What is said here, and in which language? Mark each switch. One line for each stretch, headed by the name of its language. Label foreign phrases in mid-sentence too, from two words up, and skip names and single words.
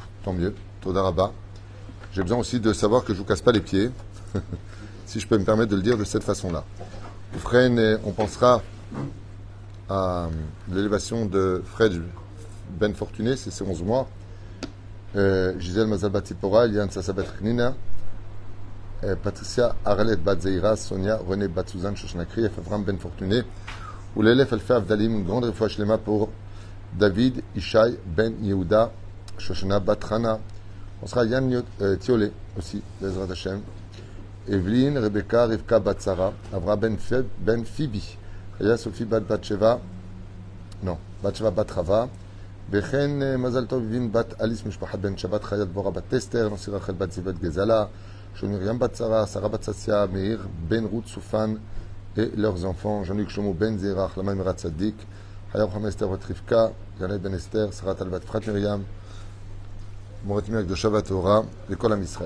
French: Tant mieux.
Hebrew: Toda Rabba.
French: J'ai besoin aussi de savoir que je ne vous casse pas les pieds, si je peux me permettre de le dire de cette façon-là. Fren, on pensera à l'élévation de Fred Ben Fortuné, c'est ses 11 mois. Gisèle Mazal Batipora, Eliane Sassabet Nina, Patricia Arlet Batzeira, Sonia, René Batsouzan, Shoshnakri, Avram Ben Fortuné, ou l'élève Alfa Avdalim, une grande
Hebrew: réfoua shlema
French: pour David Ishai Ben Yehuda, Shoshana Batrana. On sera Yann Tiolé aussi,
Hebrew: Bezrat Hashem.
French: Evelyne, Rebecca, Rivka Batsara, Avra Ben Phoebe. Aya Sophie Batsheva, non, Batsheva Batrava, Bechen
Hebrew: Mazal Tov
French: Vivin Bat Alice Mishpachat Ben Shabbat Chayat Bora Bat Tester, Nansir Rachel Bat Zivet Gezala, Shon Miriam Batsara, Sarah Batsassia, Meir Ben Ruth Soufan et leurs enfants, Jean-Luc Shlomo Ben Zerach, Lama Mirat Tzadik, Hayab Hamester Bat Rivka, Janet Ben Esther, Sarah Talbat Frat Miriam, Moratimir de Shabbat Torah, l'école Am Israël.